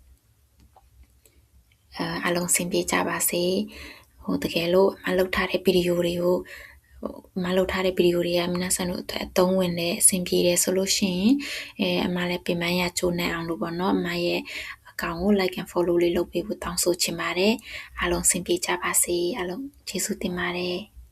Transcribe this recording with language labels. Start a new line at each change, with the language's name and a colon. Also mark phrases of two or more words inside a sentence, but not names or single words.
Burmese: အလုံးစင်ပြေကြပါစေဟိုတကယ်လို့မလုပ်ထားတဲ့ဗီဒီယိုတွေကိုမလုပ်ထားတဲ့ဗီဒီယိုတွေကမနက်ဆန်တို့အသုံးဝင်တဲ့အဆင်ပြေတယ်ဆိုလို့ရှိရင်အမလည်းပြင်ပန်းရချိုးနေအောင်လို့ပေါ့နော်အမရဲ့အကောင့်ကို
English: like and follow
Burmese: လေးလုပ်ပေးဖို့တောင်းဆိုချင်ပါတယ်အားလုံးစင်ပြေကြပါစေအားလုံးကျေးဇူးတင်ပါတယ်